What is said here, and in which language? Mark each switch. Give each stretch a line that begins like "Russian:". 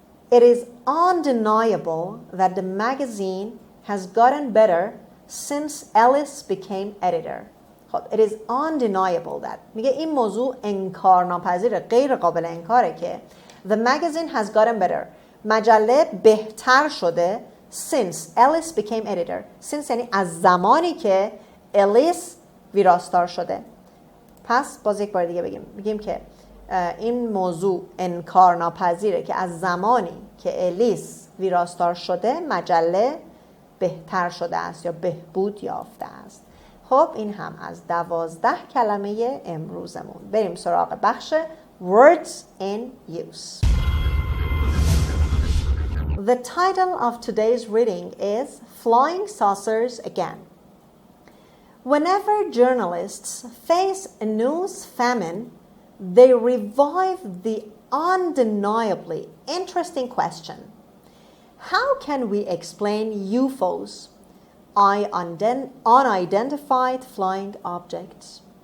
English: It is undeniable that the magazine has gotten better since Ellis became editor.
Persian: خب
English: it is undeniable that
Persian: میگه این موضوع انکارناپذیر، غیر قابل انکاره که
English: the magazine has gotten better
Persian: مجله بهتر شده
English: since Ellis became editor.
Persian: since یعنی از زمانی که الیس ویراستار شده. پس باز یک بار دیگه بگیم که این موضوع انکارناپذیره که از زمانی که الیس ویراستار شده مجله بهتر شده است یا بهبود یافته است. خب این هم از 12 کلمه امروزمون. بریم سراغ بخش Words in Use.
English: The title of today's reading is Flying Saucers Again. Whenever journalists face a news famine, they revive the undeniably interesting question: how can we explain UFOs, unidentified flying objects?